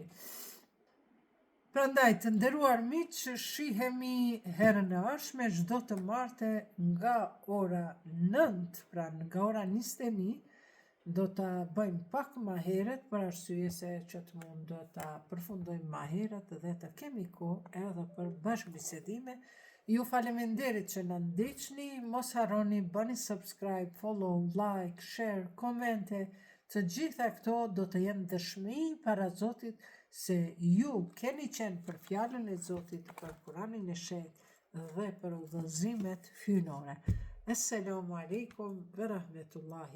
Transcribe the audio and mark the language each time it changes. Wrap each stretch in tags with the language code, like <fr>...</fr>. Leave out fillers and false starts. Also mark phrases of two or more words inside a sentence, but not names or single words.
<sq>Prandaj, të nderuar miq, shihemi herën e ardhshme çdo të martë nga ora 9, pra nga ora 21, do ta bëjmë pak më herët për arsye se që të mund ta përfundojmë më herët dhe të kemi kohë edhe për bashkëbisedime. Ju faleminderit që na ndiqni, mos harroni bëni</sq> <en>subscribe, follow, like, share,</en> <sq>komente. Të gjitha këto do të jenë dëshmi para Zotit se ju keni qenë për fjalën e Zotit, për Kuranin e shenjtë dhe për udhëzimet hyjnore.</sq> <ar>السلام عليكم ورحمة الله</ar>